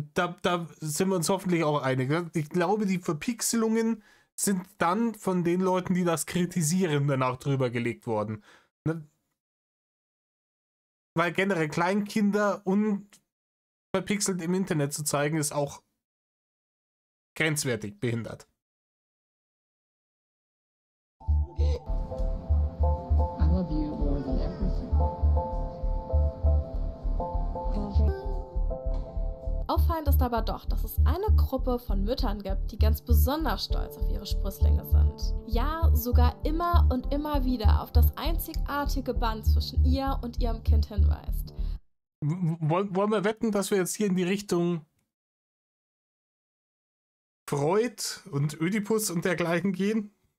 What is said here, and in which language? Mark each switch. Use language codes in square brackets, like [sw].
[de] Da sind wir uns hoffentlich auch einig. Ne? Ich glaube, die Verpixelungen sind dann von den Leuten, die das kritisieren, danach drüber gelegt worden. Ne? Weil generell Kleinkinder unverpixelt im Internet zu zeigen, ist auch grenzwertig behindert. [en] I love you more than everything. [de] Auffallend ist aber doch, dass es eine Gruppe von Müttern gibt, die ganz besonders stolz auf ihre Sprösslinge sind. Ja, sogar immer und immer wieder auf das einzigartige Band zwischen ihr und ihrem Kind hinweist. Wollen wir wetten, dass wir jetzt hier in die Richtung Freud und Ödipus und dergleichen gehen?